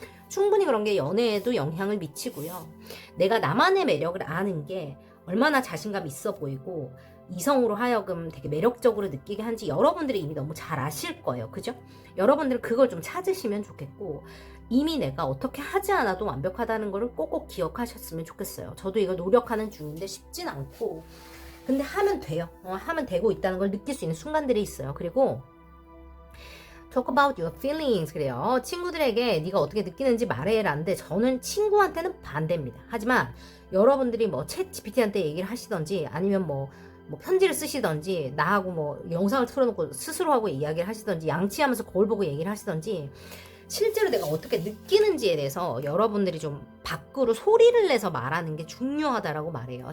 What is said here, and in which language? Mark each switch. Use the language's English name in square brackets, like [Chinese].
[Korean] 충분히 그런 게 연애에도 영향을 미치고요. 내가 나만의 매력을 아는 게 얼마나 자신감 있어 보이고 이성으로 하여금 되게 매력적으로 느끼게 한지 여러분들이 이미 너무 잘 아실 거예요. 그죠? 여러분들은 그걸 좀 찾으시면 좋겠고 이미 내가 어떻게 하지 않아도 완벽하다는 거를 꼭꼭 기억하셨으면 좋겠어요. 저도 이걸 노력하는 중인데 쉽진 않고 근데 하면 돼요. 하면 되고 있다는 걸 느낄 수 있는 순간들이 있어요. 그리고 [English] talk about your feelings [Korean] 그래요. 친구들에게 네가 어떻게 느끼는지 말해라는데 저는 친구한테는 반대입니다. 하지만 여러분들이 뭐 챗 GPT한테 얘기를 하시던지 아니면 뭐 편지를 쓰시던지 나하고 뭐 영상을 틀어놓고 스스로 하고 이야기를 하시던지 양치하면서 거울 보고 얘기를 하시던지 실제로 내가 어떻게 느끼는지에 대해서 여러분들이 좀 밖으로 소리를 내서 말하는 게 중요하다라고 말해요.